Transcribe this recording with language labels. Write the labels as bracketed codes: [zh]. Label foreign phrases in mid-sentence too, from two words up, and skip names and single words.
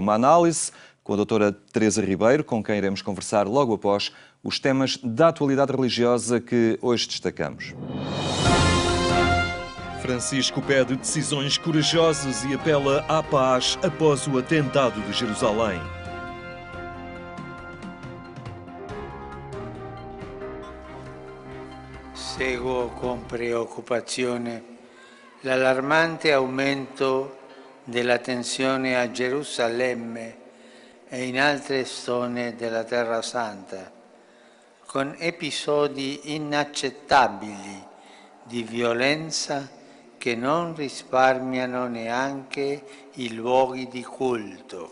[pt] Uma análise com a doutora Teresa Ribeiro, com quem iremos conversar logo após os temas da atualidade religiosa que hoje destacamos. Francisco pede decisões corajosas e apela à paz após o atentado de Jerusalém. [it] Seguo con preoccupazione l'allarmante aumento della tensione a Gerusalemme e in altre zone della Terra Santa, con episodi inaccettabili di violenza che non risparmiano neanche i luoghi di culto.